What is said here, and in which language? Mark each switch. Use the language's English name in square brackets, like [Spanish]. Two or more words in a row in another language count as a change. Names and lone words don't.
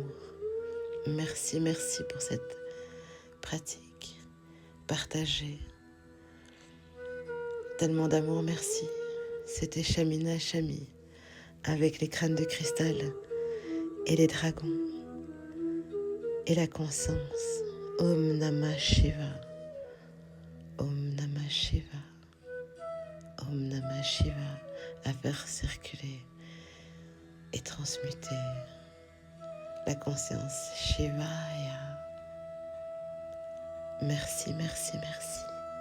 [French] Merci, merci pour cette pratique partagée. Tellement d'amour, merci. C'était Shamina Shami avec les crânes de cristal et les dragons et la conscience. [Sanskrit] ॐ नमः शिव, ॐ नमः शिव, ॐ नमः शिव, [French] à faire circuler et transmuter la conscience Shivaya. Merci, merci, merci.